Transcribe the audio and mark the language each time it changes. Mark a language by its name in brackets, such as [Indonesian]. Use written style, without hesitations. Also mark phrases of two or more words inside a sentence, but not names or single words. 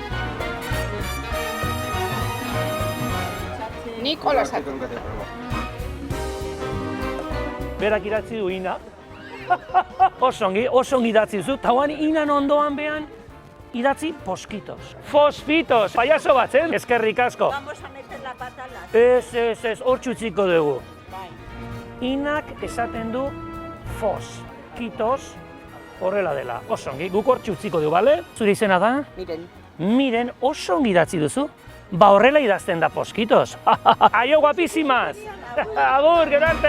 [Basque] Nikola sartu. Berak idatzi du ina. Oso ongi idatzi zu, eta inan ondoan behan idatzi foskitos. Fosfitos, payaso bat, eskerrik asko. [Spanish] Vamos a meter la pata en la... [Basque] Ez, hor txutziko dugu. Bai. Inak esaten du foskitos horrela dela. Oso ongi, guk hor txutziko dugu, bale? Zure izena da? Miren. Miren, oso ongi idatzi duzu. Ba horrela idazten da foskitos. Aio, guapísimas! Agur, gero arte!